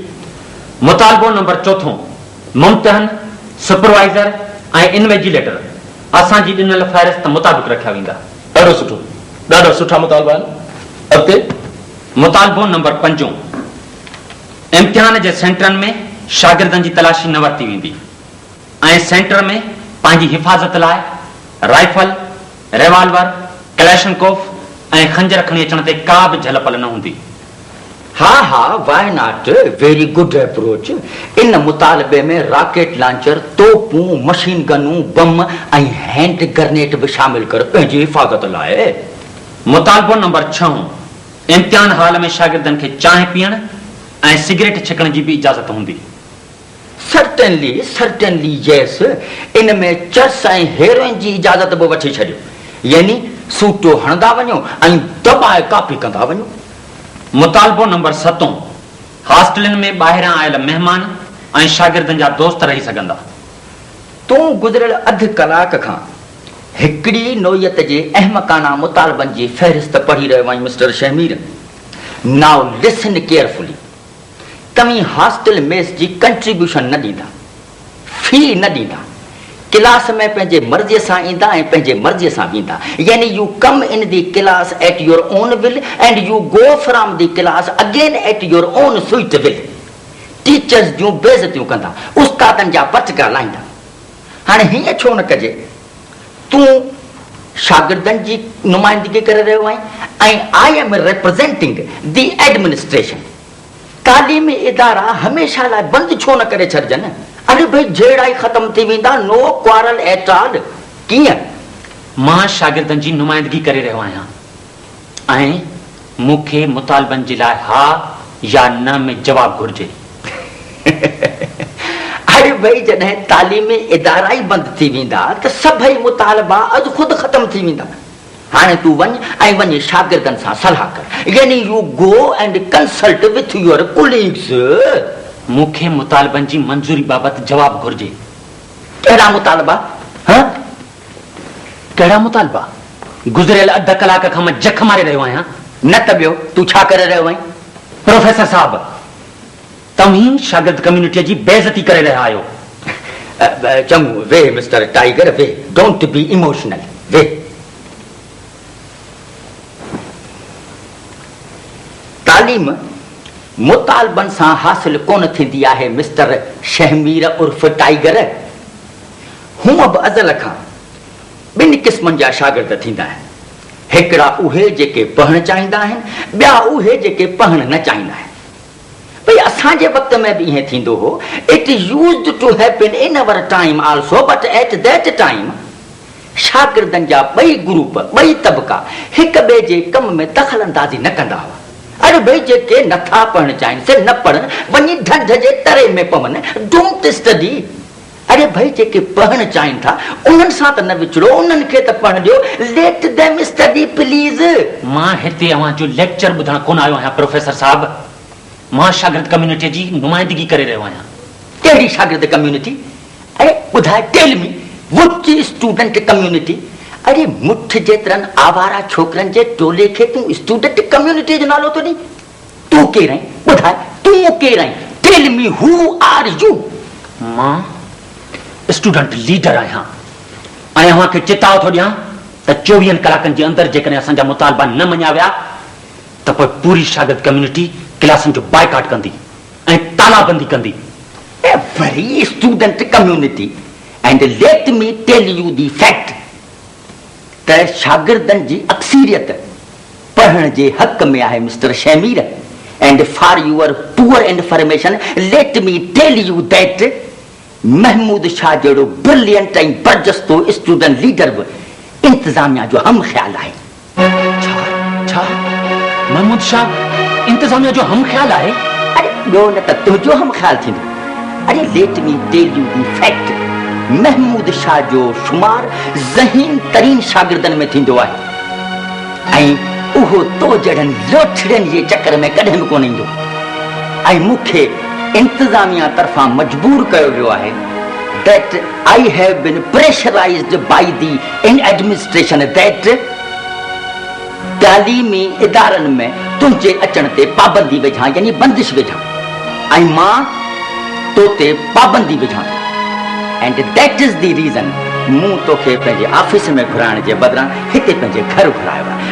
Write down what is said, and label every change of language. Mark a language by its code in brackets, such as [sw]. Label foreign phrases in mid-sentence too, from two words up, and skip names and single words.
[sd] मुतालबो नंबर 4, मुम्तहन, सुपरवाइज़र ऐं इन्वेजिलेटर असांजी ॾिनल फ़हिरिस्त मुताबिक़ रखिया वेंदा। ॾाढो सुठो, ॾाढा सुठा मुतालबा आहिनि। अॻिते मुतालबो नंबर 5, इम्तिहान जे सेंटरनि में शागिर्दनि जी तलाशी न वरिती वेंदी ऐं सेंटर में पंहिंजी हिफ़ाज़त लाइ राइफल, रिवाल्वर, कलैशनकोफ ऐं खंजर खणी अचण ते का बि झल पल न हूंदी। हा हा, [en] Why not, very good approach. [sd] इन मुतालबे में [en] rocket launcher, [sd] तोपूं, [en] machine guns, [sd] बम ऐं [en] hand grenade [sd] बि शामिल कर पंहिंजी हिफ़ाज़त लाइ। मुतालबो नंबर 6, इम्तिहान हाल में शागिर्दनि खे चांहि पीअण ऐं सिगरेट छिकण जी बि इजाज़त हूंदी। [en] Certainly certainly yes. [sd] इन में चर्स ऐं हेरोइन जी इजाज़त बि वठी छॾियो, यानी सूटो हणंदा वञो ऐं दबाए कापी कंदा वञो। मुतालबो नंबर 7, हॉस्टलनि में ॿाहिरां आयल महिमान ऐं शागिर्दनि जा दोस्त रही सघंदा। तूं गुज़िरियल अधु कलाक खां हिकिड़ी नोयत जे अहमकाना मुतालबनि जी फ़हिरिस्त पढ़ी रहियो आहीं मिस्टर शमीर। [en] Now listen carefully. [sd] तव्हीं [en] hostel mess [sd] जी कंट्रीब्यूशन न ॾींदा, फी न ॾींदा, क्लास में पंहिंजे मर्ज़ीअ सां ईंदा ऐं पंहिंजे मर्ज़ीअ सां वेंदा, [en] यानी you come in the class at your own will and you go from the class again at your own sweet will. [sd] टीचर्स जूं बेइज़तियूं कंदा, उस्तादनि जा पटका लाहींदा। हाणे हीअं छो न कजे, तूं शागिर्दनि जी नुमाइंदगी करे रहियो आहीं ऐं [en] I am representing the administration. [sd] तालीमी इदारा हमेशह लाइ बंदि छो न करे छॾिजनि? अरे भई जहिड़ा ई ख़तम थी वेंदा, [en] No quarrel at all. कीअं? [sd] मां शागिर्दनि जी नुमाइंदगी करे रहियो आहियां ऐं मूंखे मुतालबनि जे लाइ हा या न में जवाबु घुर्जे। अरे भई जॾहिं तालीमी इदारा ई बंदि थी वेंदा त सभई मुतालबा अॼु ख़ुदि ख़तम थी वेंदा। हाणे तूं वञ ऐं वञी शागिर्दनि सां सलाह कर, यानी [en] you go and consult with your colleagues. [sd] मूंखे मुतालबनि जी मंज़ूरी बाबति जवाबु घुर्जे। कहिड़ा मुतालबा? हाँ, कहिड़ा मुतालबा? गुज़रियल अध कलाक खां मां जख मारे रहियो आहियां। न त ॿियो तूं छा करे रहियो आहीं? प्रोफेसर साहब, तव्हीं शागिर्द कम्युनिटीअ जी बेइज़ती करे रहिया आहियो। चङो, [en] वे Mister Tiger, वे, don't be emotional, वे। [sd] तालीम मुतालबनि सां हासिल कोन थींदी आहे मिस्टर शहमीर उर्फ टाइगर। हूअं बि अज़ल खां ॿिनि क़िस्मनि जा शागिर्द थींदा आहिनि। हिकिड़ा उहे जेके पढ़णु चाहींदा आहिनि, ॿिया उहे जेके पढ़णु न चाहींदा आहिनि। भई असांजे वक़्त में बि ईअं थींदो हो। [en] It used to happen in our time also, but at that time [sd] शागिर्दनि जा ॿई ग्रुप, ॿई तबका हिक ॿिए जे कम में दख़ल अंदाज़ी न कंदा हुआ। अरे भई जेके नथा पढ़णु चाहिनि से न पढ़नि, वञी ढंढ जे तरे में पवनि, [en] don't study. [sd] अरे भई जेके पढ़णु चाहिनि था उन्हनि सां त न विछड़ो, उन्हनि खे त पढ़ण ॾियो, [en] Let them study please. [sd] मां हिते अव्हां जो लेक्चर ॿुधण कोन आयो आहियां प्रोफेसर साहब। मां शागिर्द कम्युनिटी जी नुमाइंदगी करे रहियो आहियां। कहिड़ी शागिर्द कम्युनिटी? अरे ॿुधाए, [en] Tell me, which student community? [sd] अरे मुठ जेतिरनि आवारा छोकिरनि जे टोले खे तूं [en] student community [sd] जो नालो थो ॾीं? तूं केरु आहीं? ॿुधाए, तूं केरु आहीं? [en] Tell me, who are you? [sd] मां [en] student leader [sd] आहियां ऐं अव्हां खे चेताव थो ॾियां त 24 कलाकनि जे अंदरि जेकॾहिं असांजा मुतालबा न मञिया विया त पोइ पूरी शागिर्द कम्युनिटी क्लासनि जो बाइकाट कंदी ऐं तालाबंदी कंदी। [en] Every student community, and let me tell you the fact [sd] त शागिर्दनि जी अक्सरियत पढ़ण जे हक़ में आहे मिस्टर शमीर। [en] And for your poor information let me tell you that [sd] महमूद शाह जहिड़ो ब्रिलियंट ऐं बरजस्तो [en] student leader [sd] बि इंतज़ामिया जो हम ख्याल आहे। छा महमूद शाह इंतज़ामिया जो हम ख्याल आहे? अरे ॿियो न त तुंहिंजो हम ख्याल थींदो। अरे [en] let me tell you the fact, [sd] महमूद शाह जो शुमार ज़हीन तरीन शागिर्दनि में थींदो आहे ऐं उहो तो जहिड़नि लोठड़ियुनि जे चकर में कॾहिं बि कोन ईंदो। ऐं मूंखे इंतज़ामिया तरफ़ां मजबूर कयो वियो आहे [en] that I have been pressurized by the administration that [sd] तालीमी इदारनि में तुंहिंजे अचण ते पाबंदी विझां, यानी बंदिश विझां, ऐं मां तो ते पाबंदी विझां। [en] And that is the reason [sd] मूं तोखे पंहिंजे ऑफिस में घुराइण जे बदिरां हिते पंहिंजे घर घुरायो आहे।